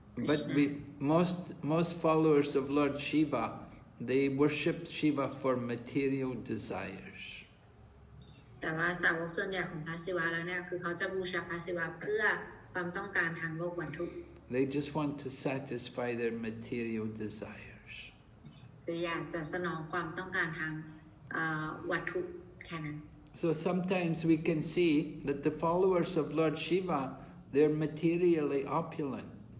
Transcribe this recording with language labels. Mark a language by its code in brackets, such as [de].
[en] But most followers of Lord Shiva, they worship Shiva for material desires. [th] แต่ว่าสาวกส่วนใหญ่ของพระศิวะแล้วเนี่ยคือเขาจะบูชาพระศิวะเพื่อความต้องการทางโลกวัตถุ [en] They just want to satisfy their material desires. [th] คืออยากจะสนองความต้องการทางวัตถุแค่นั้น [en] So sometimes we can see that the followers of Lord Shiva, they're materially opulent.